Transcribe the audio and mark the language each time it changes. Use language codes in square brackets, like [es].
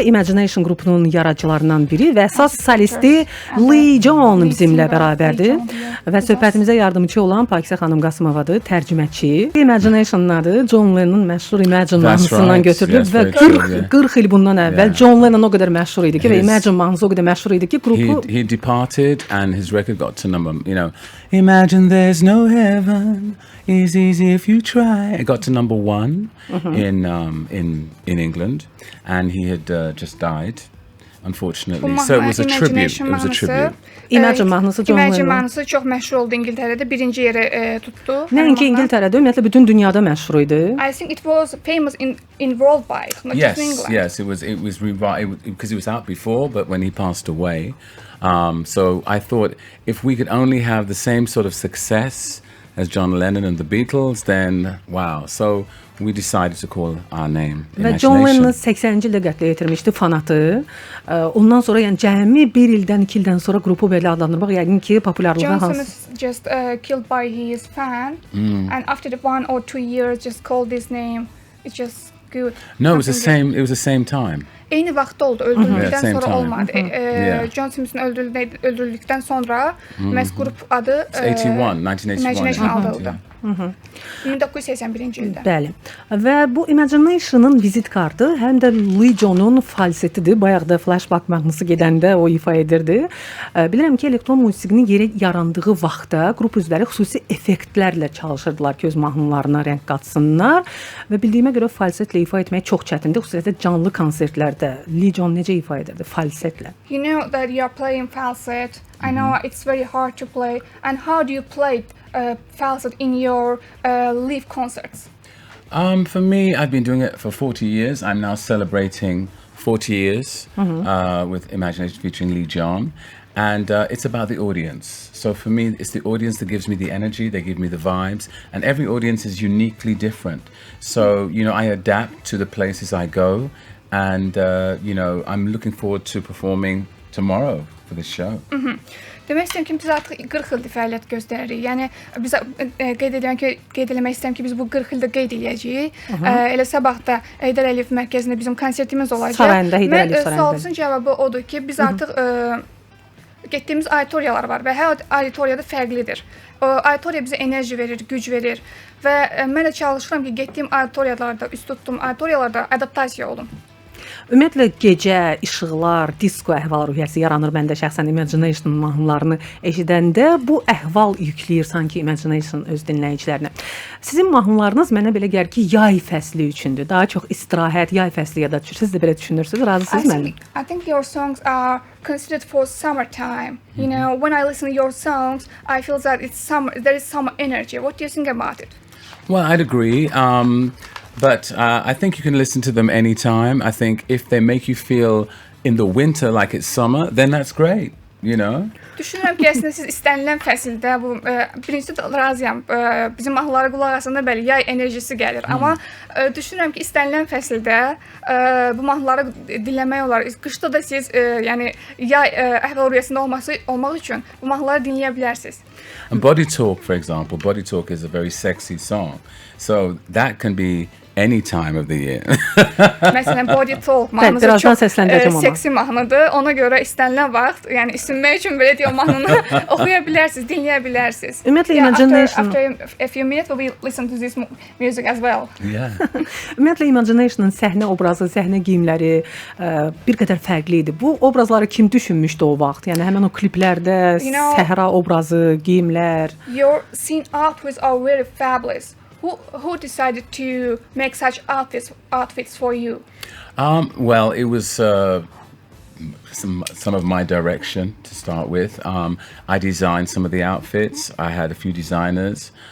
[az] Imagination qrupunun yaradıcılarından biri və əsas solisti John bizimlə bərabərdir. Və söhbətimizə yardımcı olan Pakizə xanım Qasımovadır, tərcüməçi. Imagination'ın adı John Lennon'un məşhur Imagine mahnısından götürülüb və 40 il bundan əvvəl John Lennon o qədər məşhur idi ki və Imagine mahnısı o qədər məşhur idi ki qrupu [en] he departed and his record got to number, Imagine there's no heaven, it's easy if you try. It got to number one in England, and he had just died, unfortunately. So it was a tribute. It was a tribute. [az] Imagine mahnısı John Imagine Lennon. mahnısı çox məşhur oldu İngiltərədə, birinci yeri tutdu. Nəinki İngiltərədə, ümumiyyətlə bütün dünyada məşhur idi. [en] I think it was famous in worldwide, not just in England. Yes, it was because it was out before, but when he passed away, so I thought if we could only have the same sort of success as John Lennon and the Beatles, then wow. So we decided to call our name [az] Və John Lennon 80-ci ildə qətlə yetirmişdi fanatı. Ondan sonra yəni cəmi 1 ildən 2 ildən sonra qrupu belə adlandırmaq yəqin ki populyarlığı Johnson hansı? [en] was just killed by his fan, and after the 1 or 2 years, just called this name. It's just good. No, it was the same time. [az] Eyni vaxtda oldu, öldürüldükdən [en] Same [az] sonra [en] time. [az] olmadı. John Simpson öldürüldükdən sonra məhz qrup adı [en] 1981. [az] Imagination adıldı. 1981-ci ildə. Bəli. Və bu Imagination'ın vizit kartı həm də John'un falsetidir. Bayaq da flashback mahnısı gedəndə o ifa edirdi. Bilirəm ki, elektron musiqinin yeri yarandığı vaxtda qrup üzvləri xüsusi effektlərlə çalışırdılar ki, öz mahnılarına rəng qatsınlar və bildiyimə görə falsetlə ifa etmək çox çətindir. Xüsusilə canlı konsertlərdə John necə ifa edirdi falsetlə? [en] You know that you are playing falset. I know it's very hard to play. And how do you play falset in your live concerts? For me, I've been doing it for 40 years. I'm now celebrating 40 years with Imagination featuring John. And it's about the audience. So for me, it's the audience that gives me the energy, they give me the vibes, and every audience is uniquely different. So, I adapt to the places I go, and, I'm looking forward to performing tomorrow for this show. [az] Demək istəyirəm ki, biz artıq 40 ildir fəaliyyət göstəririk. Yəni biz qeyd eləmək istəyirəm ki, biz bu 40 ildə qeyd eləyəcəyik. Elə sabah da Heydər Əliyev mərkəzində bizim konsertimiz olacaq. Sarayında, Heydər Əliyev sarayında. Sualınızın cavabı odur ki, biz artıq getdiyimiz auditoriyalar var və hər auditoriyada fərqlidir. Auditoriya bizə enerji verir, güc verir və mən də çalışıram ki, getdiyim auditoriyalarda, üst tutduğum auditoriyalarda adaptasiya olum. Ümumiyyətlə gecə, işıqlar, disko əhval-ruhiyyəsi yaranır məndə şəxsən Imagination mahnılarını eşidəndə. Bu əhval yükləyir sanki Imagination öz dinləyicilərinə. Sizin mahnılarınız mənə belə gəlir ki, yay fəsli üçündür. Daha çox istirahət, yay fəsli ya da siz də belə düşünürsünüz. Razısınız mənimlə? [en] I think your songs are considered for summertime. When I listen to your songs, I feel that it's summer. There is summer energy. What do you think about it? Well, I'd agree. But I think you can listen to them anytime. I think if they make you feel in the winter like it's summer, then that's great, [az] Düşünürəm ki, əslində siz istənilən fəsildə bu birincisi razıyam. Bizim mahnılara qulaq asanda bəli yay enerjisi gəlir. Amma düşünürəm ki, istənilən fəsildə bu mahnıları dinləmək olar. Qışda da siz yəni yay əhval-ruhiyyəsində olmaq üçün bu mahnıları dinləyə bilərsiniz. [en] And Body Talk, for example, Body Talk is a very sexy song. So that can be any time of the year. [az] Məsələn, Body Talk mahnısı çox seksi mahnıdır. Ona görə istənilən vaxt, yəni isinmək üçün belə deyək, o mahnını oxuya bilərsiniz, dinləyə bilərsiniz. Ümumiyyətlə Imagination. [en] After a few minutes we will listen to this music as well. Yeah. [az] Ümumiyyətlə Imagination'ın səhnə obrazı, səhnə geyimləri bir qədər fərqli idi. Bu obrazları kim düşünmüşdü o vaxt? Yəni həmin o kliplərdə səhra obrazı, geyimlər. [en] Your scene outfits are very fabulous. Who decided to make such outfits for you? Well, it was some of my direction to start with. I designed some of the outfits. I had a few designers.